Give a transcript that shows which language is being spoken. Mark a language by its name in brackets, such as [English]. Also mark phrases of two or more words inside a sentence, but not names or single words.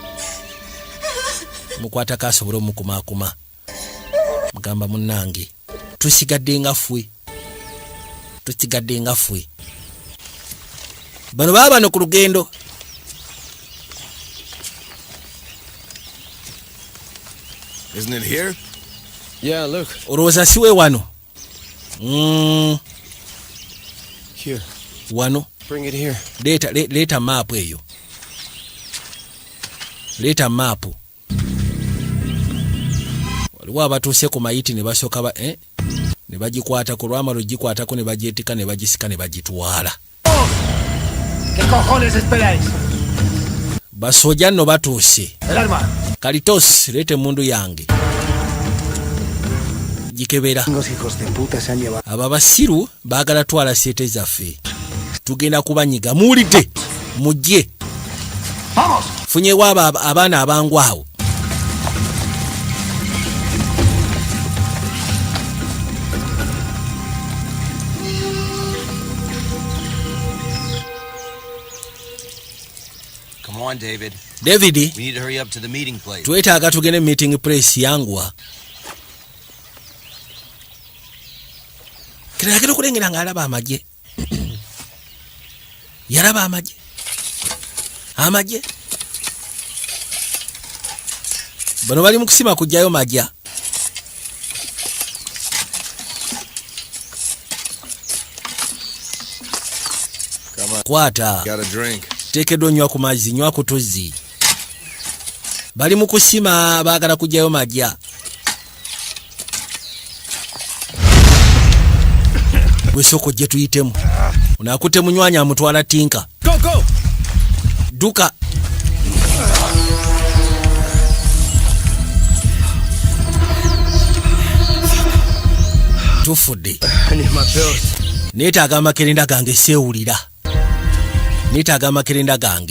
[Ganda] Mukwata kasobole omukumaakuma. Mugamba munnange tusigadde nga fwe. Bano baba bano ku lugendo. [English] Isn't it here? Yeah, look. [Ganda] Olowooza siwe wano. [English] Here. [Ganda] Wano. [English] Bring it here. [Ganda] Leta map eyo. Leta map. Waliwo abatuuse ku mayiti ne basooka ne bagikwata ku lwamalo gikwatako ne bagyetika ne bagisika ne bagitwala. [Spanish] ¿Qué cojones esperáis? [Ganda] Basojja nno batuuse. [Spanish] El arma. [Ganda] Kalitos, lete mundu yange. Gikebera. [Spanish] Los hijos de puta se han llevado. [Ganda] Aba basiru baagala twala sete zaffe. Tugenda kubanyiga. Muwulidde. Mujje. [Spanish] Vamos. [Ganda] Funyewo abaana abangu awo. [English] Come on, David. David. We need to hurry up to the meeting place. [Ganda] Twetaaga tugende [English] meeting place [Ganda] yangwa. Kiragiro kulengera ng'alaba amagye. Yalaba amagye. Amagye. Bano bali mu kusima kujjayo majja. Kwata. [English] Got a drink. [Ganda] Teekeddwa onywa ku mazzi, nywa ku tuzzi. Bali mu kusima baagala kujjayo majja. Wesoko gye tuyitemu. Unakutte munywanya amutwala tinka. [English] Go, go! [Ganda] Duka. Tufudde. Neetaaga amakerenda gange seewulira. Neetaaga amakerenda gange.